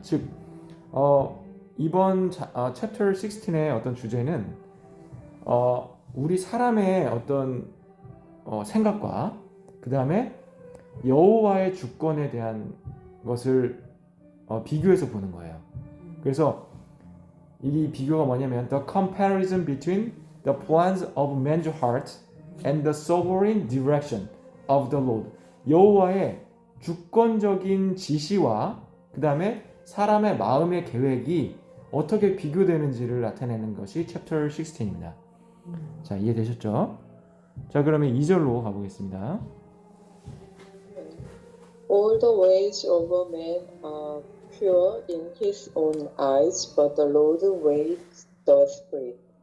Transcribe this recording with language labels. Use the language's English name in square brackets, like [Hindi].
[Korean] 즉 이번 챕터 16의 어떤 주제는 우리 사람의 어떤 생각과 그 다음에 여호와의 주권에 대한 것을 비교해서 보는 거예요. 그래서 이 비교가 뭐냐면 [English] the comparison between the plans of man's heart and the sovereign direction of the Lord. [Korean] 여호와의 주권적인 지시와 그 다음에 사람의 마음의 계획이 어떻게 비교되는지를 나타내는 것이 챕터 16입니다. 자, 이해되셨죠? 자, 그러면 2절로 가보겠습니다. [English] All the ways of a man are pure in his own eyes, but the Lord weighs the spirit.